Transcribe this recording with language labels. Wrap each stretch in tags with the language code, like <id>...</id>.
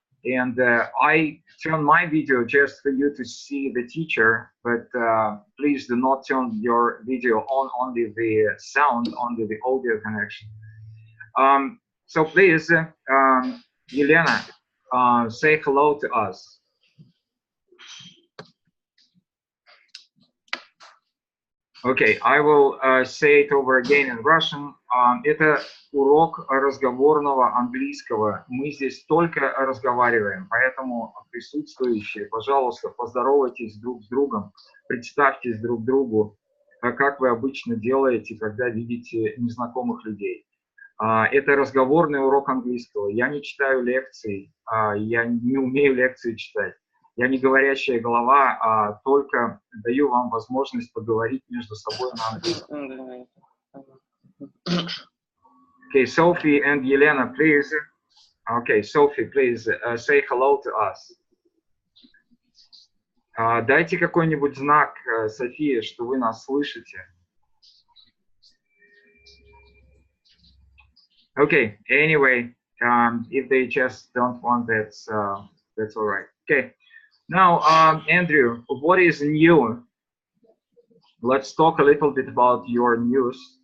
<en>And I turn my video just for you to see the teacher, but please do not turn your video on, only the sound, only the audio connection. So please, Елена, say hello to us. Okay, I will say it over again in Russian.</en> <ru>Это урок разговорного английского. Мы здесь только разговариваем, поэтому присутствующие, пожалуйста, поздоровайтесь друг с другом, представьтесь друг другу, как вы обычно делаете, когда видите незнакомых людей. Это разговорный урок английского. Я не читаю лекций, я не умею лекции читать. Я не говорящая голова, а только даю вам возможность поговорить между собой на английском.</ru> <en>Okay, Sophie and Елена, please. Okay, Sophie, please say hello to us.</en> <ru>Дайте какой-нибудь знак, София, что вы нас слышите.</ru> <en>Okay, anyway, if they just don't want that, that's all right. Okay. Now, Andrew, what is new? Let's talk a little bit about your news.</en>